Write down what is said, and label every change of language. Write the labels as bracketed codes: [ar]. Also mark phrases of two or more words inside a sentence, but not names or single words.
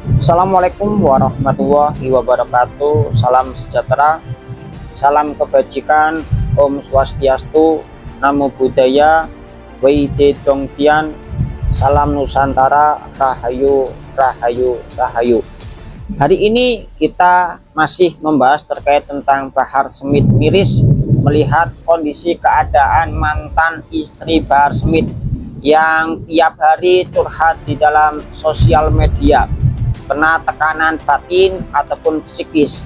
[ar] السلام عليكم ورحمة الله وبركاته. [id] Salam sejahtera, salam kebajikan, [ban] Om Swastiastu, [pi] Namo Buddhaya, [zh] 惟德动天, [id] salam Nusantara, Rahayu, Rahayu, Rahayu. Hari ini kita masih membahas terkait tentang Bahar Smith miris melihat kondisi keadaan mantan istri Bahar Smith yang tiap hari curhat di dalam sosial media, kena tekanan batin ataupun psikis.